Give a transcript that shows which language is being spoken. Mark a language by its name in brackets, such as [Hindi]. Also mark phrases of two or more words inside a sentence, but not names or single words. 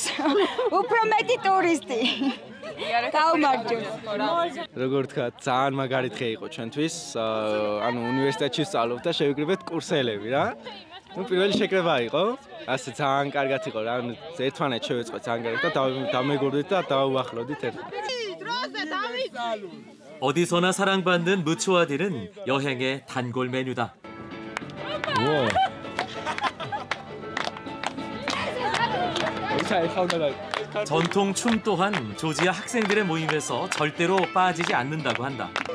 [Georgian] უფრო მეტი ტურისტი. გაუმარჯო. როგორ თქვა, ძალიან მაგარი დღე იყო ჩვენთვის. ანუ უნივერსიტეტში ვსწავლობ და შევიკრიბეთ კურსელები რა. ну პირველი შეკრება იყო. ასე ძალიან კარგად იყო რა. ანუ ერთმანეთს შევეწყოთ ძალიან კარგად და დამეგობრდით და დავუახლოვდით ერთმანეთს. [Korean] 어디서나 사랑받는 무추와딜은 여행의 단골 메뉴다. 전통 춤 또한 조지아 학생들의 모임에서 절대로 빠지지 않는다고 한다.